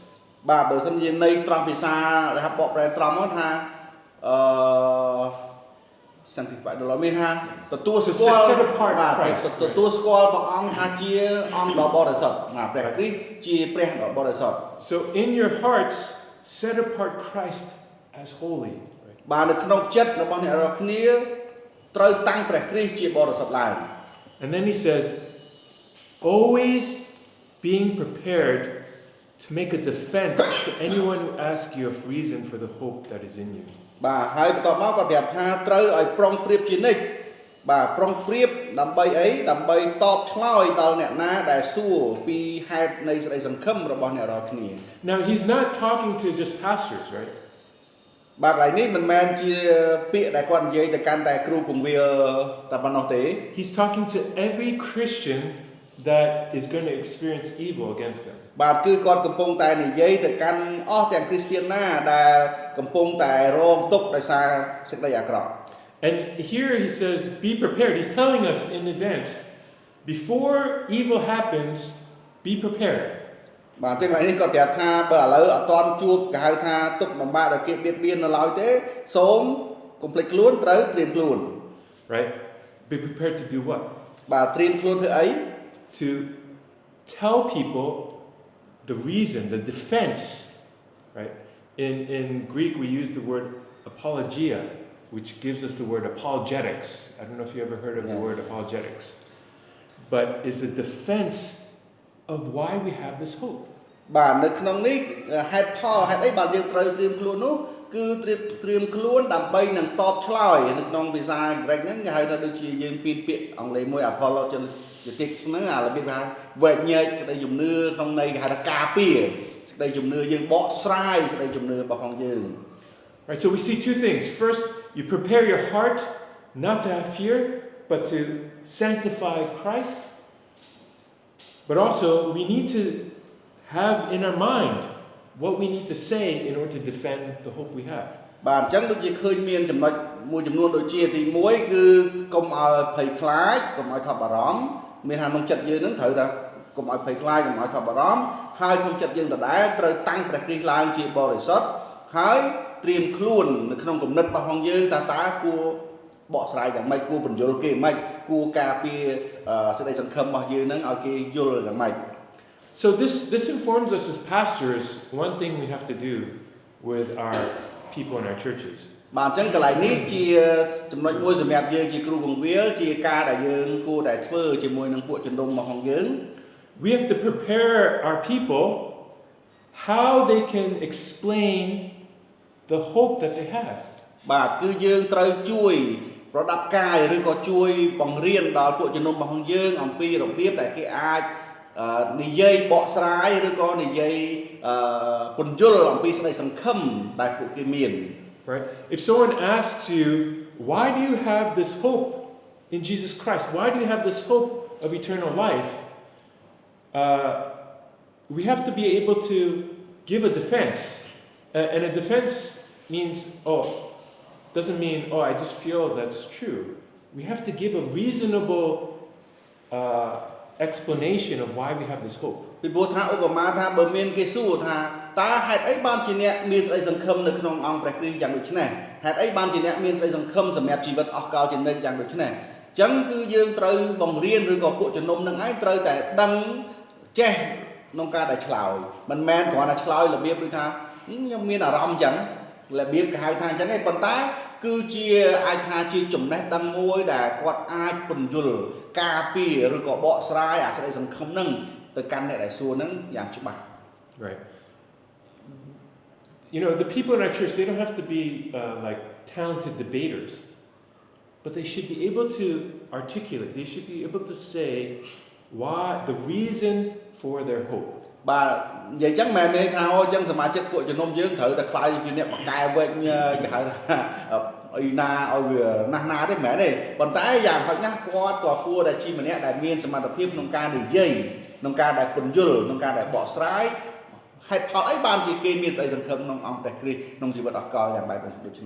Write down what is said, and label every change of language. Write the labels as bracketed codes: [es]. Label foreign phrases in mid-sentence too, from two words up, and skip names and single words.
[km] បាទបើសិនជាន័យត្រង់ភាសាដែលបកប្រែត្រង់មកថាsanctify ដល់មានថាទទួលស្គាល់ទទួលស្គាល់ព្រះអង្គថាជាអង្គដ៏បរិសុទ្ធបាទព្រះគ្រីស្ទជាព្រះដ៏បរិសុទ្ធ [en] So in your hearts set apart Christ as holy. [km] បាទនៅក្នុងចិត្តរបស់អ្នករាល់គ្នាត្រូវតាំងព្រះគ្រីស្ទជាបរិសុទ្ធឡើង [en] And then he says, always being prepared to make a defense to anyone who asks you of reason for the hope that is in you. [km] បាទហើយបន្ទាប់មកគាត់ប្រាប់ថាត្រូវឲ្យប្រុងប្រៀបជានិច្ចបាទប្រុងប្រៀបដើម្បីអីដើម្បីតបឆ្លើយដល់អ្នកណាដែលសួរពីហេតុនៃសេចក្តីសង្ឃឹមរបស់អ្នករាល់គ្នា [en] Now he's not talking to just pastors, right? [km] បាទកន្លែងនេះមិនមែនជាពាក្យដែលគាត់និយាយទៅកាន់តែគ្រូពង្វាលតែប៉ុណ្ណោះទេ [en] He's talking to every Christian that is going to experience evil against them. [km] បាទគឺគាត់កំពុងតែនិយាយទៅកាន់អស់ទាំងគ្រីស្ទានណាដែលកំពុងតែរងទុក្ខដោយសារសេចក្តីអាក្រក់ [en] And here he says, be prepared. He's telling us in advance, before evil happens, be prepared. [km] បាទអញ្ចឹងថ្ងៃនេះគាត់ប្រាប់ថាបើឥឡូវអត់ទាន់ជួបគេហៅថាទុក្ខលំបាកដែលគេបៀតបៀននៅឡើយទេសូមកុំភ្លេចខ្លួនត្រូវត្រៀមខ្លួន [en] Right? Be prepared to do what? [km] បាទត្រៀមខ្លួនធ្វើអី [en] To tell people the reason, the defense, right? In Greek we use the word apologia, which gives us the word apologetics. I don't know if you ever heard of the word apologetics. But it's a defense of why we have this hope. [km] បាទនៅក្នុងនេះហេតុផលហេតុអីបាទយើងត្រូវត្រៀមខ្លួននោះគឺត្រៀមខ្លួនដើម្បីនឹងតបឆ្លើយនៅក្នុងភាសាអង់គ្លេសហ្នឹងគេហៅថាដូចជាយើងពីពាក្យអង់គ្លេសមួយ apologetics ហ្នឹងអារបៀបគេហៅវែកញែកសេចក្តីជំនឿក្នុងន័យគេហៅថាការពារសេចក្តីជំនឿយើងបកស្រាយសេចក្តីជំនឿរបស់ផងយើង [en] Right, so we see two things. First, you prepare your heart not to have fear, but to sanctify Christ. But also, we need to have in our mind what we need to say in order to defend the hope we have. [km] បាទអញ្ចឹងដូចជាឃើញមានចំណុចមួយចំនួនដូចជាទី1គឺកុំឲ្យភ័យខ្លាចកុំឲ្យថប់បារម្ភមានថាក្នុងចិត្តយើងនឹងត្រូវតែកុំឲ្យភ័យខ្លាចកុំឲ្យថប់បារម្ភហើយក្នុងចិត្តយើងដដែលត្រូវតាំងព្រះគ្រីស្ទឡើងជាបរិសុទ្ធហើយត្រៀមខ្លួននៅក្នុងគំនិតរបស់យើងតើគួរបកស្រាយយ៉ាងម៉េចគួរបញ្យល់គេយ៉ាងម៉េចគួរការពារសេចក្តីសង្ឃឹមរបស់យើងនឹងឲ្យគេយល់យ៉ាងម៉េច [en] So this informs us as pastors one thing we have to do with our people in our churches. [km] បាទអញ្ចឹងកន្លែងនេះជាចំណុចមួយសម្រាប់យើងជាគ្រូបង្រៀនជាការដែលយើងគួរតែធ្វើជាមួយនឹងពួកជំនុំរបស់យើង [en] We have to prepare our people how they can explain the hope that they have. [km] បាទគឺយើងត្រូវជួយប្រដាប់កាយឬក៏ជួយបង្រៀនដល់ពួកជំនុំរបស់យើងអំពីរបៀបដែលគេអាចនិយាយបកស្រាយឬក៏និយាយពន្យល់អំពីសេចក្តីសង្ឃឹមដែលពួកគេមាន [en] Right? If someone asks you, why do you have this hope in Jesus Christ? Why do you have this hope of eternal life? We have to be able to give a defense. And a defense means, doesn't mean, I just feel that's true. We have to give a reasonable explanation of why we have this hope. [km] ពីព្រោះថាឧបមាថាបើមានគេសួរថាតើហេតុអីបានជាអ្នកមានសេចក្តីសង្ឃឹមនៅក្នុងអង្គព្រះគ្រីស្ទយ៉ាងដូចនេះ ហេតុអីបានជាអ្នកមានសេចក្តីសង្ឃឹមសម្រាប់ជីវិតអស់កលជានិច្ចយ៉ាងដូចនេះអញ្ចឹងគឺយើងត្រូវបង្រៀនឬក៏ពួកជំនុំនឹងឯងត្រូវតែដឹងចេះក្នុងការដែលឆ្លើយមិនមែនគ្រាន់តែឆ្លើយរបៀបដូចថាខ្ញុំមានអារម្មណ៍អញ្ចឹងរបៀបគេហៅថាអញ្ចឹងឯងប៉ុន្តែគឺជាអាចថាជាចំណេះដឹងមួយដែលគាត់អាចពន្យល់ការពារឬក៏បកស្រាយអាសេចក្តីសង្ឃឹមនឹងទៅកាន់អ្នកដែលសួរនឹងយ៉ាងច្បាស់ [en] Right. You know, the people in our church, they don't have to be like talented debaters, but they should be able to articulate, they should be able to say why, the reason for their hope. [km] បាទនិយាយចឹងមិនមែនថាអូចឹងសមាជិកពួកជំនុំយើងត្រូវតែខ្លាយជាអ្នកបកកែវែកគេហៅថាអីណាឲ្យវាណាស់ទេមិនមែនទេប៉ុន្តែយ៉ាងហោចណាស់គាត់ក៏គួរតែជាម្នាក់ដែលមានសមត្ថភាពក្នុងការនិយាយក្នុងការដែលពន្យល់ក្នុងការដែលបកស្រាយហេតុផលអីបានជាគេមានសេចក្តីសង្ឃឹមក្នុងអង្គព្រះគ្រីស្ទក្នុងជីវិតអស់កលយ៉ាងបែបដូចនោះ